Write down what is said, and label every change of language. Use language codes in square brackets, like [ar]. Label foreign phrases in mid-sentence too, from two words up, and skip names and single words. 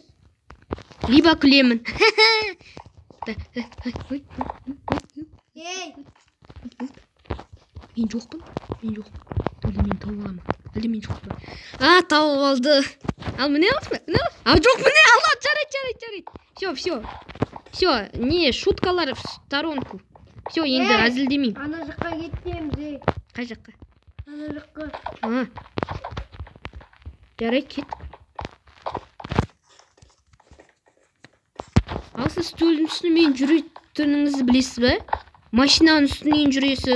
[kk] Либо күлемін. Мен жоқпын. Әлде мен тауып аламын. Әлде мен жоқпын. Тауып алды. Ал міне алды ма? Жоқ, міне алды. Жарайды. [ru] Все, не, шуткалар в сторонку. Все, [kk] енді әзілдемеймін. Ана жаққа кетеміз. Қай жаққа? Ана жаққа. Жарайды, кет. Ал сіз стөлдің үстімен жүретініңізді білесіз бе? Машинаның үстінен жүресіз.